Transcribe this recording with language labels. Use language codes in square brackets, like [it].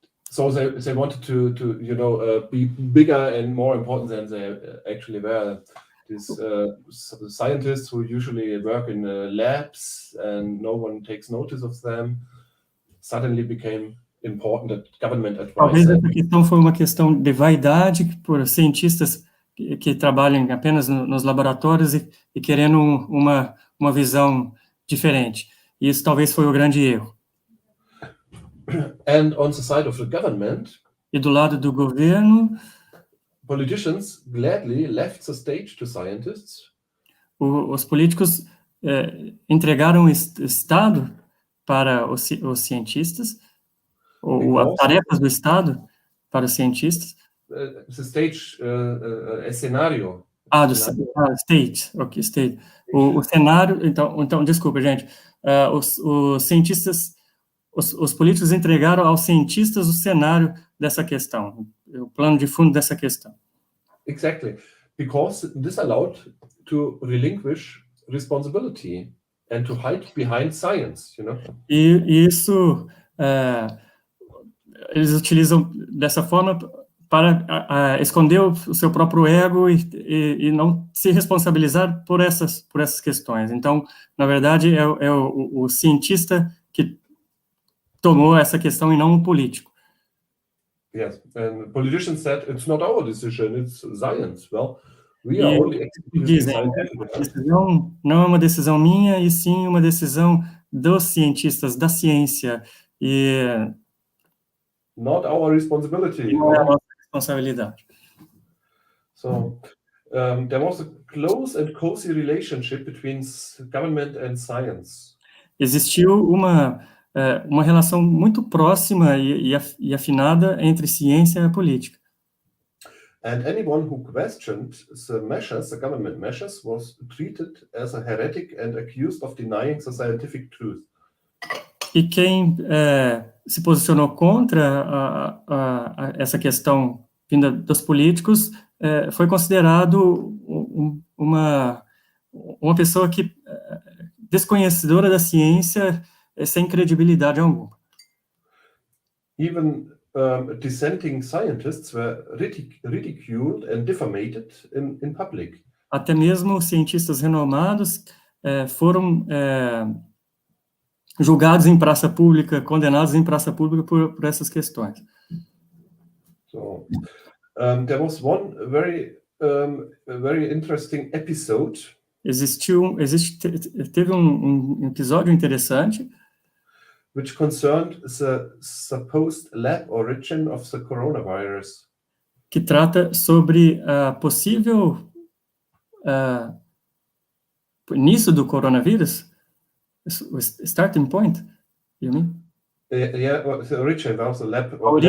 [en] So they wanted to be bigger and more important than they actually were. These scientists who usually work in labs and no one takes notice of them suddenly became important at government advice. [pt] Talvez essa questão foi uma questão de vaidade por cientistas que trabalham apenas nos laboratórios e querendo uma visão diferente. E isso talvez foi o grande erro. [en] And on the side of the government, [pt] e do lado do governo, [en] politicians gladly left the stage to scientists. [pt] Os políticos entregaram o Estado para os cientistas, ou as tarefas do Estado para os cientistas. [en] The stage, cenário. State, ok, state. [pt] O cenário, então, desculpa, gente, os cientistas, os políticos entregaram aos cientistas o cenário dessa questão, o plano de fundo dessa questão. [en] Exactly, because this allowed to relinquish responsibility and to hide behind science, [pt] E isso eles utilizam dessa forma para esconder o seu próprio ego e não se responsabilizar por essas questões. Então, na verdade, é o cientista que tomou essa questão e não o político. [en] Yes, and politicians said it's not our decision, it's science. Well, we are only executing scientific. [pt] A decisão não é uma decisão minha, e sim uma decisão dos cientistas, da ciência, e [en] not our responsibility. [pt] Não é a nossa responsabilidade. [en] So, there was a close and cozy relationship between government and science. [pt] Existiu uma relação muito próxima e afinada entre ciência e política. [en] And anyone who questioned the government measures, was treated as a heretic and accused of denying the scientific truth. [pt] E quem se posicionou contra essa questão vinda dos políticos foi considerado uma pessoa que desconhecedora da ciência, sem credibilidade alguma. [en] Even dissenting scientists were ridiculed and defamated in public. [pt] Até mesmo cientistas renomados foram julgados em praça pública, condenados em praça pública por essas questões. [en] So, there was one very interesting episode. [pt] Teve um episódio interessante, [en] which concerned the supposed lab origin of the coronavirus. [pt] Que trata sobre a possível início do coronavírus, o [en] starting point, you mean? Yeah, the origin of the lab.